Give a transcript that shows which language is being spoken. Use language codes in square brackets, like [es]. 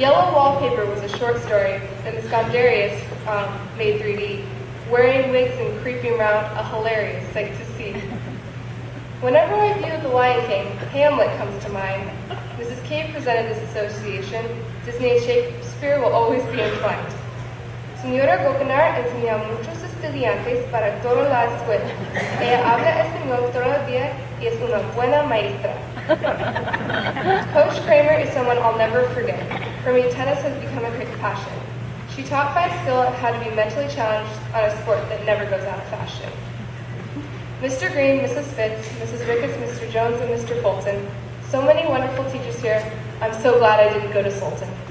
[en] Yellow Wallpaper was a short story that Miss Gondarius made 3D. Wearing wigs and creeping round, a hilarious sight to see. Whenever I view The Lion King, Hamlet comes to mind. Mrs. Cave presented this association. Disney and Shakespeare will always be entwined. [es] Señora Gokenar enseña a muchos estudiantes para toda la escuela. Ella habla español todo el día y es una buena maestra. [en] Coach Kramer is someone I'll never forget. For me, tennis has become a quick passion. She taught my skill on how to be mentally challenged on a sport that never goes out of fashion. Mr. Green, Mrs. Fitz, Mrs. Ricketts, Mr. Jones, and Mr. Fulton. So many wonderful teachers here. I'm so glad I didn't go to Sultan.